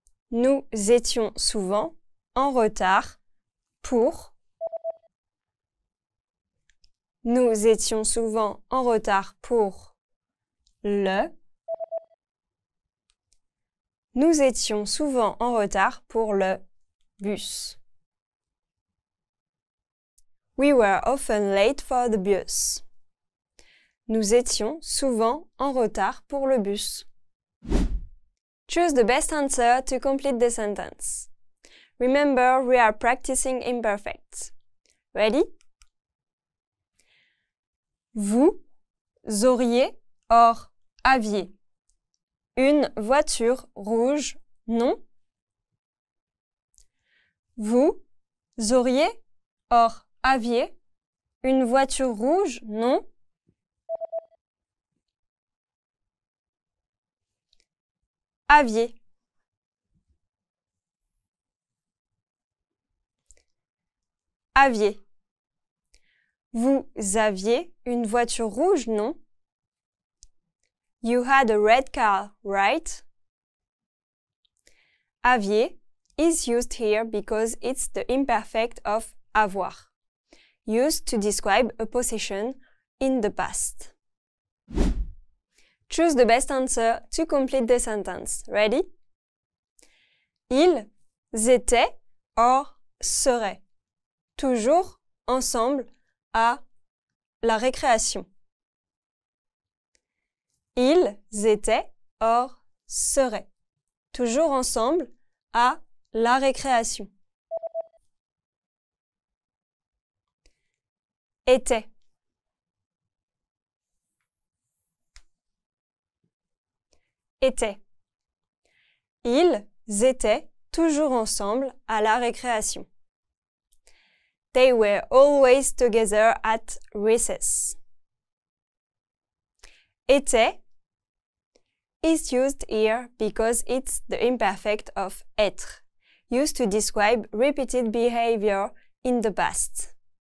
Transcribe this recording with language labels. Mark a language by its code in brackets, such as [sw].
[fr] Nous étions souvent en retard pour. Nous étions souvent en retard pour le. Nous étions souvent en retard pour le bus. [en] We were often late for the bus. [fr] Nous étions souvent en retard pour le bus. [en] Choose the best answer to complete the sentence. Remember, we are practicing imperfects. Ready? [fr] Vous auriez [en] or [fr] aviez une voiture rouge, non? Vous auriez [en] or [fr] aviez une voiture rouge, non? Aviez. Aviez. Vous aviez une voiture rouge, non? [en] You had a red car, right? Aviez is used here because it's the imperfect of avoir, used to describe a possession in the past. Choose the best answer to complete the sentence. Ready? [fr] Ils étaient [en] or [fr] seraient toujours ensemble à la récréation. Ils étaient [en] or [fr] seraient toujours ensemble à la récréation. Était. Était. Ils étaient toujours ensemble à la récréation. [en] They were always together at recess. Était is used here because it's the imperfect of être, used to describe repeated behavior in the past.